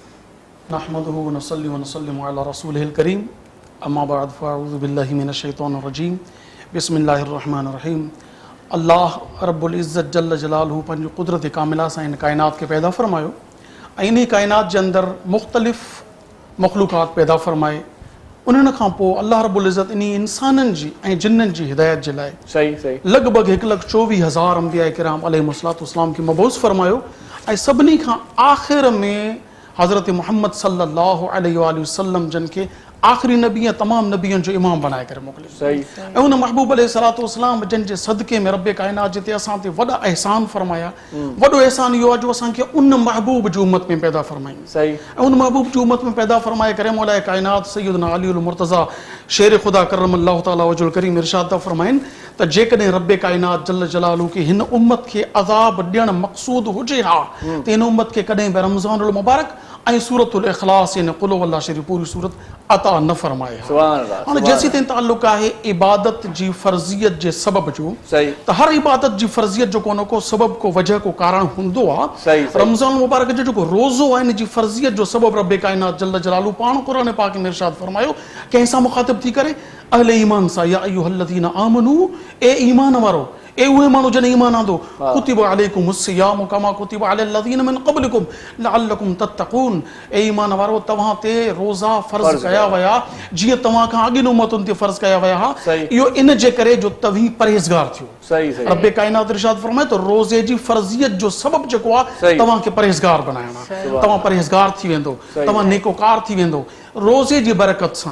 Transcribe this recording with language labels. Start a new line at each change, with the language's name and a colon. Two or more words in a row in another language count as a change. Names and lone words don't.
Arabic: نحمده ونصلي ونسلم على رسوله الكريم، أما بعد فأعوذ بالله من الشيطان الرجيم، بسم الله الرحمن الرحيم.
Sindhi: अल्लाह
Arabic: رب العزة جل جلاله
Sindhi: पंहिंजी क़ुदरत कामिला सां इन काइनात खे पैदा फ़रमायो ऐं इन काइनात जे अंदरि मुख़्तलिफ़ मख़लूक़ात पैदा फ़रमाए, उन्हनि खां पोइ अल्लाह
Arabic: رب العزة
Sindhi: इन इंसाननि जी ऐं जिन्ननि जी हिदायत जे लाइ लॻभॻि 1,24,000 अंबिया किराम अलैहिमुस्सलाम खे मबूस फ़रमायो ऐं सभिनी खां आख़िर में हज़रत मुहम्मद
Arabic: صلى الله عليه وسلم
Sindhi: जिन खे आख़िरी नबी ऐं तमामु नबियनि जो इमाम बनाए करे मोकिलियो ऐं उन महबूब
Arabic: عليه الصلاة والسلام
Sindhi: जिन जे सदक़े में रब काइनात जिते असां ते वॾा अहसान फ़रमाया, वॾो अहसान इहो आहे जो असांखे उन महबूब जी उम्मत में पैदा फ़रमाई ऐं उन महबूब जी उम्मत में पैदा फ़रमाए करे मौला काइनात सैयदना अली मुर्तज़ा शेर ख़ुदा
Arabic: كرم الله تعالى وجهه الكريم
Sindhi: इरशाद था फ़रमाइनि त जेकॾहिं रब काइनात
Arabic: جل جلاله
Sindhi: खे हिन उम्मत खे अज़ाब ॾियणु मक़सूद हुजे हा त हिन उम्मत खे कॾहिं बि रमज़ानुल मुबारक ऐं सूरतुल इख़लास यानी क़ुल हुवल्लाह शरीफ़ पूरी सूरत अता न फ़रमाए। हाणे जेसीं ताईं ताल्लुक़ आहे इबादत जी फ़र्ज़ियत जे सबब जो, त हर इबादत जी फ़र्ज़ियत जो को न को सबब को वजह को कारण हूंदो आहे। रमज़ान मुबारक जो जेको रोज़ो आहे इन जी फ़र्ज़ियत जो सबब रब काइनात
Arabic: جل جلاله
Sindhi: पाण क़ुरान पाक में इरशाद फ़रमायो कंहिं सां मुख़ातिब थी करे, अहले ईमान सां,
Arabic: يا أيها الذين آمنوا,
Sindhi: ए ईमान वारो, ए उहे माण्हू जन ईमान आंदो,
Arabic: كتب عليكم الصيام كما كتب على الذين من قبلكم لعلكم تتقون,
Sindhi: ए ईमान वारो तव्हां ते रोज़ा फ़र्ज़ कया विया जीअं तव्हां खां अॻिन उम्मतुनि ते फ़र्ज़ कया विया हा, इहो इन जे करे जो तव्हीं परहेज़गार थियो। रब काइनात इरशाद फ़रमाए तो रोज़े जी फ़र्ज़ियत जो सबब जेको आहे तव्हांखे परहेज़गार बनाइणो आहे, तव्हां परहेज़गार थी वेंदो, तव्हां नेकोकार थी वेंदो रोज़े जी बरकत सां।